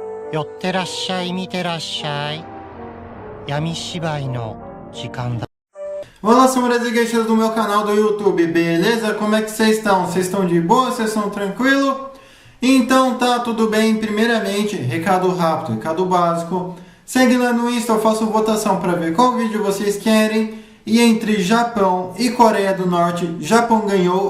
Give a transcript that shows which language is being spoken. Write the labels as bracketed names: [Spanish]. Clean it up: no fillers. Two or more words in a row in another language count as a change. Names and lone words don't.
[Japanese] 寄ってらっしゃい、見てらっしゃい。闇芝居の時間だ。 [Portuguese] Olá, senhoras e gueixas do meu canal do YouTube, beleza? Como é que vocês estão? Vocês estão de boa? Vocês estão tranquilo? Então tá, tudo bem. Primeiramente, recado rápido, recado básico. Segue lá no Insta, eu faço votação para ver qual vídeo vocês querem. E entre Japão e Coreia do Norte, Japão ganhou.